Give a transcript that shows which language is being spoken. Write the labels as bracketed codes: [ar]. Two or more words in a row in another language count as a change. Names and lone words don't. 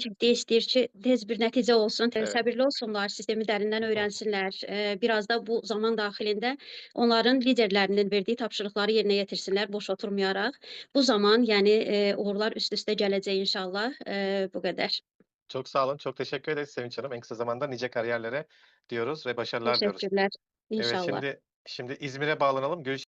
[az] bir həftəyə istəyir ki, tez bir nəticə olsun. [tr] evet. [az] Səbirli olsunlar, sistemi dərindən Hı hı. öyrənsinlər. Biraz da bu zaman daxilində onların liderlərinin verdiyi tapşırıqları yerinə yetirsinlər, boş oturmayaraq. Bu zaman, yəni uğurlar üst-üstə gələcək inşallah. Bu qədər. [tr] Çok sağ olun. Çok teşekkür ederiz Sevinç Hanım. En kısa zamanda nice kariyerlere diyoruz ve başarılar diyoruz. [az] Təşəkkürlər. [tr] Evet, İnşallah. şimdi İzmir'e bağlanalım.